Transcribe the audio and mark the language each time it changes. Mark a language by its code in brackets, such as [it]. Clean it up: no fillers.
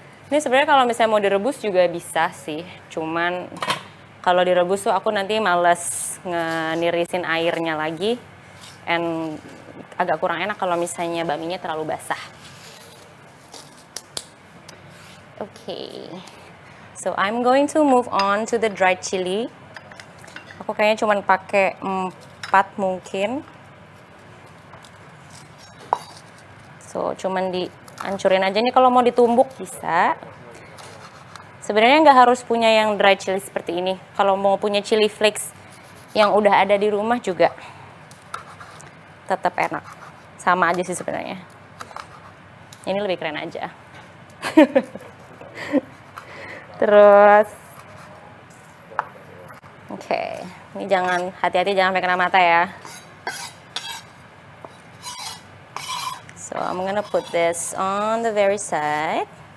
[id] Ini sebenarnya kalau misalnya mau direbus juga bisa sih. Cuman kalau direbus tuh aku nanti males ngenirisin airnya lagi. And agak kurang enak kalau misalnya bakminya terlalu basah. Okay. [en] So I'm going to move on to the dried chili. [id] Aku kayaknya cuman pakai 4 mungkin. So, cuman dihancurin aja nih, kalau mau ditumbuk bisa. Sebenarnya nggak harus punya yang dry chili seperti ini. Kalau mau punya chili flakes yang udah ada di rumah juga tetap enak. Sama aja sih sebenarnya. Ini lebih keren aja. Terus, oke, ini jangan, hati-hati jangan sampai kena mata ya. [en] So I'm gonna put this on the very side.